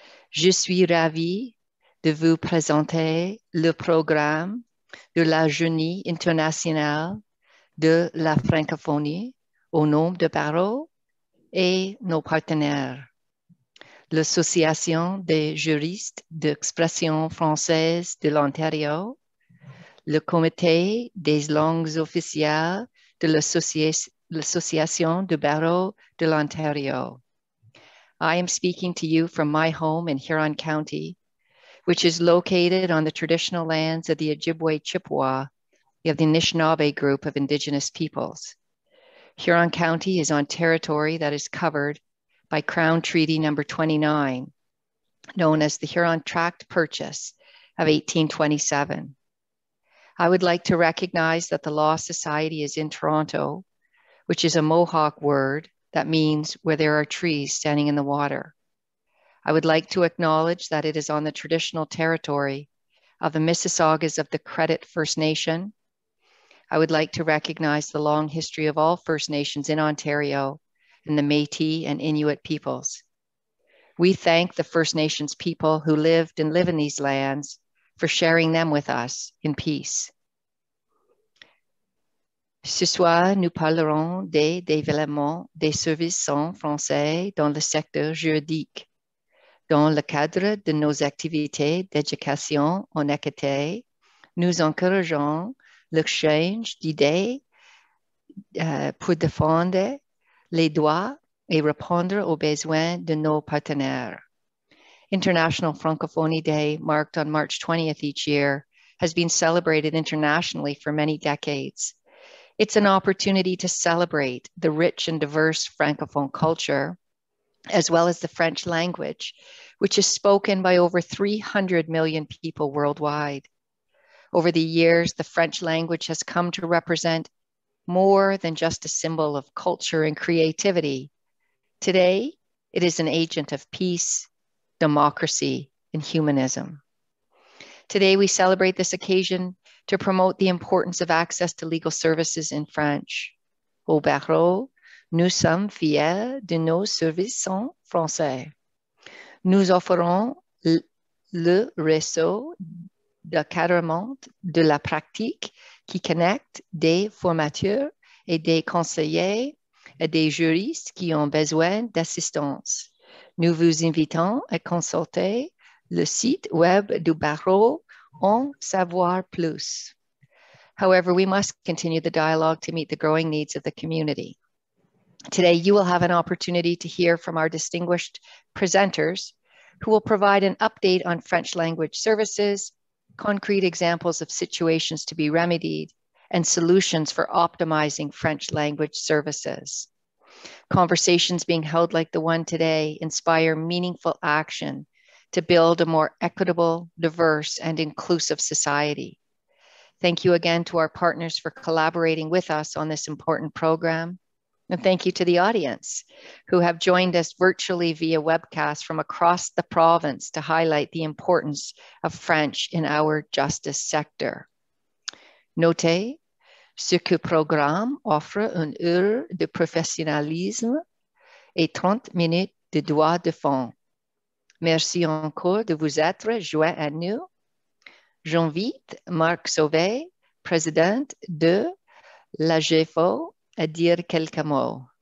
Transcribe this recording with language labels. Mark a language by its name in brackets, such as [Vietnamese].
[French] Je suis ravie de vous présenter le programme de la Journée internationale de la francophonie au nom de barreau et nos partenaires. L'Association des juristes d'expression française de l'Ontario, le Comité des langues officielles de l'Association de barreau de l'Ontario. [English] I am speaking to you from my home in Huron County, which is located on the traditional lands of the Ojibwe Chippewa of the Anishinaabe group of Indigenous peoples. Huron County is on territory that is covered by Crown Treaty number 29, known as the Huron Tract Purchase of 1827. I would like to recognize that the Law Society is in Toronto, which is a Mohawk word that means where there are trees standing in the water. I would like to acknowledge that it is on the traditional territory of the Mississaugas of the Credit First Nation. I would like to recognize the long history of all First Nations in Ontario and the Métis and Inuit peoples. We thank the First Nations people who lived and live in these lands for sharing them with us in peace. [French] Ce soir, nous parlerons des développements des services français dans le secteur juridique. Dans le cadre de nos activités d'éducation en équité, nous encourageons l'échange d'idées pour défendre les droits et répondre aux besoins de nos partenaires. [English] International Francophonie Day, marked on March 20th each year, has been celebrated internationally for many decades. It's an opportunity to celebrate the rich and diverse Francophone culture, as well as the French language, which is spoken by over 300 million people worldwide. Over the years, the French language has come to represent more than just a symbol of culture and creativity. Today, it is an agent of peace, democracy, and humanism. Today, we celebrate this occasion to promote the importance of access to legal services in French. [French] Au barreau, nous sommes fiers de nos services en français. Nous offrons le réseau d'encadrement de la pratique qui connecte des formateurs et des conseillers et des juristes qui ont besoin d'assistance. Nous vous invitons à consulter le site web du barreau en savoir plus. [English] However, we must continue the dialogue to meet the growing needs of the community. Today, you will have an opportunity to hear from our distinguished presenters who will provide an update on French language services, concrete examples of situations to be remedied, and solutions for optimizing French language services. Conversations being held like the one today inspire meaningful action to build a more equitable, diverse, and inclusive society. Thank you again to our partners for collaborating with us on this important program. And thank you to the audience who have joined us virtually via webcast from across the province to highlight the importance of French in our justice sector. [French] Notez, ce que programme offre une heure de professionnalisme et 30 minutes de droit de fond. Merci encore de vous être joints à nous. J'invite Marc Sauvé, président de l'AGFO, à dire quelques mots.